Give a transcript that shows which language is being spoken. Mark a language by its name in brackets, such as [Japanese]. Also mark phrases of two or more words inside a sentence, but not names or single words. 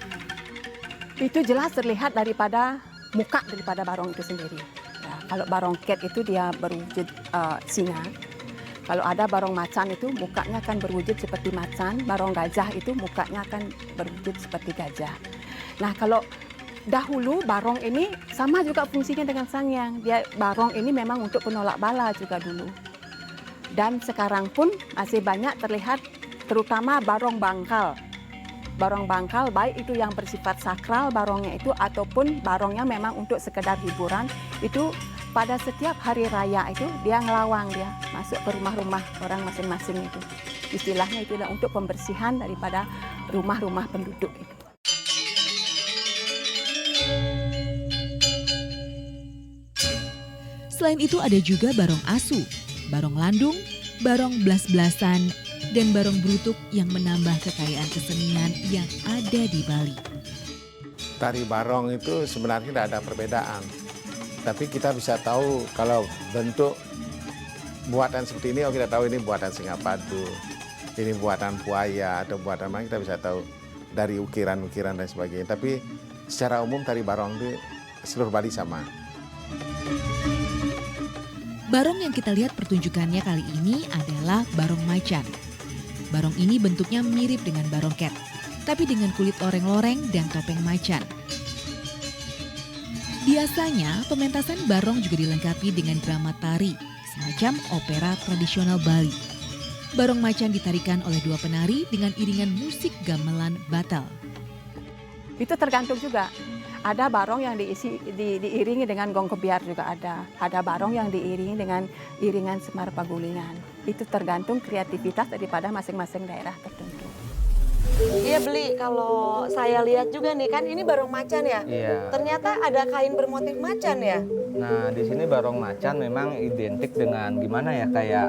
[Indonesian] Itu jelas terlihat daripada muka daripada barong itu sendiri. Ya, kalau barong cat itu dia berwujud singa. Kalau ada barong macan itu mukanya akan berwujud seperti macan. Barong gajah itu mukanya akan berwujud seperti gajah. Nah, kalau dahulu barong ini sama juga fungsinya dengan sangyang. Barong ini memang untuk penolak bala juga dulu. Dan sekarang pun masih banyak terlihat terutama barong bangkal. Barong bangkal baik itu yang bersifat sakral barongnya itu ataupun barongnya memang untuk sekedar hiburan, itu pada setiap hari raya itu dia ngelawang, dia masuk ke rumah-rumah orang masing-masing itu. Istilahnya itu untuk pembersihan daripada rumah-rumah penduduk itu. Selain itu ada juga barong asu, barong landung, barong blas-blasan, dan barong brutuk yang menambah kekayaan kesenian yang ada di Bali. Tari barong itu sebenarnya tidak ada perbedaan. Tapi kita bisa tahu kalau bentuk buatan seperti ini, kita tahu ini buatan Singapadu, ini buatan buaya atau buatan mana, kita bisa tahu dari ukiran-ukiran dan sebagainya. Tapi secara umum tari barong itu seluruh Bali sama. Barong yang kita lihat pertunjukannya kali ini adalah barong macan. Barong ini bentuknya mirip dengan barong cat, tapi dengan kulit loreng-loreng dan topeng macan. Biasanya, pementasan barong juga dilengkapi dengan drama tari, semacam opera tradisional Bali. Barong macan ditarikan oleh dua penari dengan iringan musik gamelan batal. Itu tergantung juga. Ada barong yang diiringi dengan gong kebiar juga ada. Ada barong yang diiringi dengan iringan semar pagulingan. Itu tergantung kreativitas daripada masing-masing daerah tertentu. Iya Beli, kalau saya lihat juga nih kan ini barong macan ya. Iya. Ternyata ada kain bermotif macan ya. Nah, di sini barong macan memang identik dengan gimana ya, kayak